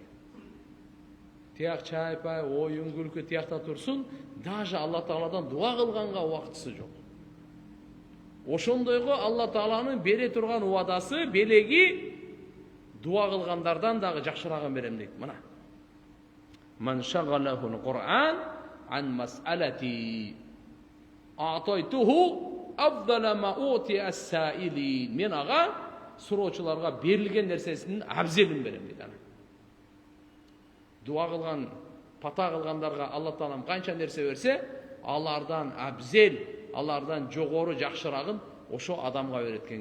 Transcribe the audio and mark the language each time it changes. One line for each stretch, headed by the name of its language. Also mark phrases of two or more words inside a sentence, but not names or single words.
Kyrgyz: Тияк чайпай, оюн күлкү тиякта турсун, даже Алла Тааладан дуа кылганга убактысы жок. Ошондойго Алла Тааланын бере турган убадасы, белеги дуа кылгандардан дагы жакшырагын берем дейт. Мына.
Arabic: "من شغله القرآن عن مسألتي أعطيته أفضل ما أعطي السائلين."
Kyrgyz: Мен ага суроочуларга берилген нерсесинин абзелин берем дейт. Дуа кылган, пата кылгандарга Алла Таалам канча нерсе берсе, алардан абзел, алардан жогору жакшырагын ошо адамга берет экен.